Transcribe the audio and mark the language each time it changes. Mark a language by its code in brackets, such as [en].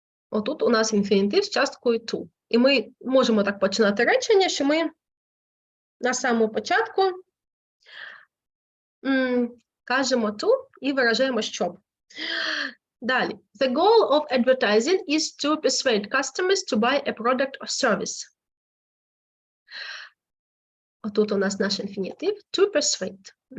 [uk] Отут у нас інфінітив з часткою to. І ми можемо так починати речення, що ми на самому початку кажемо to і виражаємо щоб. Далі. [en] The goal of advertising is to persuade customers to buy a product or service. [uk] Отут у нас наш інфінітив to persuade.